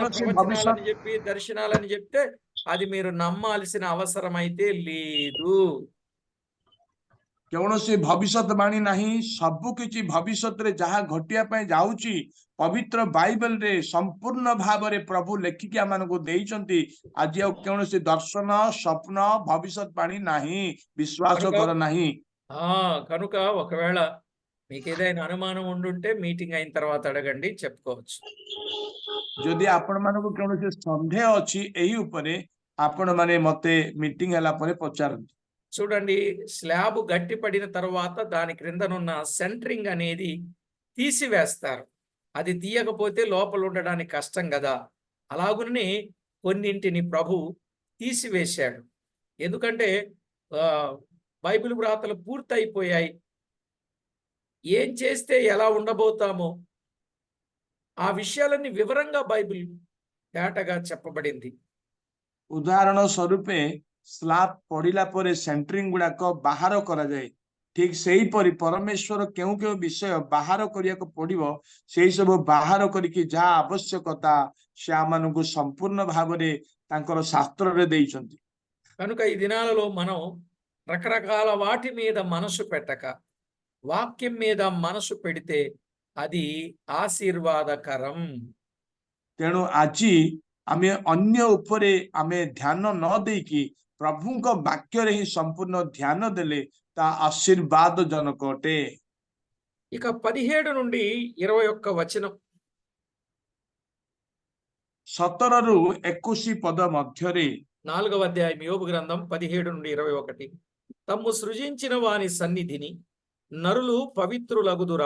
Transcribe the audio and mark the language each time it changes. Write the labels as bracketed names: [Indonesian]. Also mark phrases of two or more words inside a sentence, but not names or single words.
[Odia] କୌଣସି ଭବିଷ୍ୟତ [Telugu] ప్రవచనాలని చెప్పి దర్శనాలని చెప్తే అది మీరు నమ్మాల్సిన అవసరం అయితే లేదు. [Odia] କୌଣସି ଭବିଷ୍ୟତବାଣୀ ନାହିଁ। ସବୁ କିଛି ଭବିଷ୍ୟତରେ ଯାହା ଘଟିବା ପାଇଁ ଯାଉଛି ପବିତ୍ର ବାଇବେଲରେ ସମ୍ପୂର୍ଣ୍ଣ ଭାବରେ ପ୍ରଭୁ ଲେଖିକି ଆମମାନଙ୍କୁ ଦେଇଛନ୍ତି। ଆଜି ଆଉ କୌଣସି ଦର୍ଶନ, ସ୍ୱପ୍ନ, ଭବିଷ୍ୟତବାଣୀ ନାହିଁ। ବିଶ୍ୱାସ [Telugu] కనుక [Odia] କର ନାହିଁ। [Telugu] కనుక ఒకవేళ మీకు ఏదైనా అనుమానం ఉండుంటే మీటింగ్ అయిన తర్వాత అడగండి, చెప్పుకోవచ్చు. [Odia] ଯଦି ଆପଣମାନଙ୍କୁ କୌଣସି ସନ୍ଦେହ ଅଛି ଏହି ଉପରେ, ଆପଣମାନେ ମତେ ମିଟିଂ ହେଲା ପରେ ପଚାରନ୍ତୁ। [Telugu] చూడండి, స్లాబ్ గట్టిపడిన తర్వాత దాని క్రిందనున్న సెంటరింగ్ అనేది తీసివేస్తారు. అది తీయకపోతే లోపల ఉండడానికి కష్టం కదా. అలాగునే కొన్నింటిని ప్రభు తీసివేశాడు. ఎందుకంటే బైబిల్ వ్రాతలు పూర్తయిపోయాయి. ఏం చేస్తే ఎలా ఉండబోతామో ఆ విషయాలన్నీ వివరంగా బైబిల్ తేటగా చెప్పబడింది. [Odia] ଉଦାହରଣ ସ୍ୱରୂପେ ସ୍ଲାବ୍ ପଡିଲା ପରେ ସେଣ୍ଟରିଂ ଗୁଡାକ ବାହାର କରାଯାଏ। ଠିକ ସେହିପରି ପରମେଶ୍ୱର କେଉଁ କେଉଁ ବିଷୟ ବାହାର କରିବାକୁ ପଡିବ, ସେଇ ସବୁ ବାହାର କରିକି ଯାହା ଆବଶ୍ୟକତା ସେ ଆମମାନଙ୍କୁ ସମ୍ପୂର୍ଣ୍ଣ ଭାବରେ ତାଙ୍କର ଶାସ୍ତ୍ରରେ ଦେଇଛନ୍ତି। [Telugu] కనుక ఈ దినాలలో మనం రకరకాల వాటి మీద మనసు పెట్టక వాక్యం మీద మనసు పెడితే అది ఆశీర్వాదకరం. [Odia] ତେଣୁ ଆଜି ଆମେ ଅନ୍ୟ ଉପରେ ଆମେ ଧ୍ୟାନ ନ ଦେଇକି ପ୍ରଭୁଙ୍କ ବାକ୍ୟରେ ହିଁ ସମ୍ପୂର୍ଣ୍ଣ ଧ୍ୟାନ ଦେଲେ ତା ଆଶୀର୍ବାଦ ଜନକ ଅଟେ। [Telugu] ఇక 17 నుండి 21 వచనం. [Odia] 17-21 పద ମଧ୍ୟରେ [Telugu] 4వ అధ్యాయం యోబు గ్రంథం 17 నుండి 21. తమ్ము సృజించిన వాని సన్నిధిని నరులు పవిత్రులగుదురా?